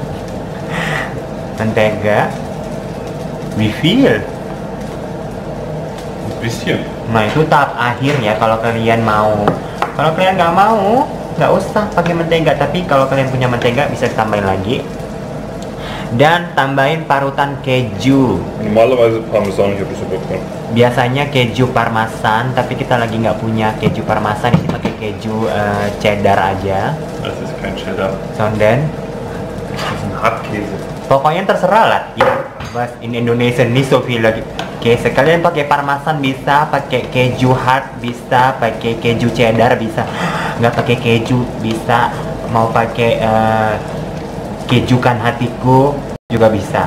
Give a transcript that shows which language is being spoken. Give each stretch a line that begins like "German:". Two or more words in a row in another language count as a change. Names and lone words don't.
Indonesian: Mentega refill.
German: Bisschen.
Indonesian: Nah itu tahap akhir ya. Kalau kalian mau, kalau kalian nggak mau, nggak usah pakai mentega. Tapi kalau kalian punya mentega bisa ditambahin lagi. Dan tambahin parutan keju.
German: Normalerweise Parmesan habe ich so bekommen.
Indonesian: Biasanya keju parmesan, tapi kita lagi nggak punya keju parmesan. Ini pakai keju cheddar aja.
German: Das ist kein Cheddar. Sonden. Das ist ein Hartkäse.
Indonesian: Pokoknya terserah lah ya. Mas in Indonesia nih so lagi. Oke, sekalian pakai parmesan bisa, pakai keju hard bisa, pakai keju cheddar bisa, nggak pakai keju bisa, mau pakai kejukan hatiku juga bisa.